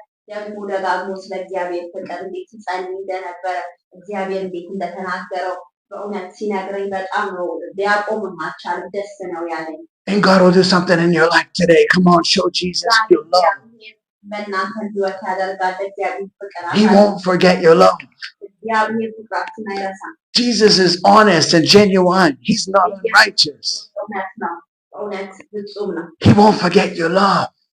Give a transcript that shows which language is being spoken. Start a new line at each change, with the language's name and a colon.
Amharic: ደግሞ ደጋግሞ ስለ እግዚአብሔር ፍቅር እንዴት ሲጸልይ እንደነበረ እግዚአብሔር እንዴት እንደተናገረው በእውነት ሲነግረኝ በጣም ነው ሊያቆምም አልቻለም። ደስ ነው ያለኝ።
English: And God will do something in your life today. Come on, show Jesus your love.
Amharic: በእናንተ ህይወት ያደርጋል እግዚአብሔር ፍቅር።
English: He won't forget your love.
Amharic: እግዚአብሔር ፍቅራችሁን አይረሳም።
English: Jesus is honest and genuine. He's not unrighteous.
Amharic: እውነት ነው። እውነት ፍጹም ነው።
English: He won't forget your love.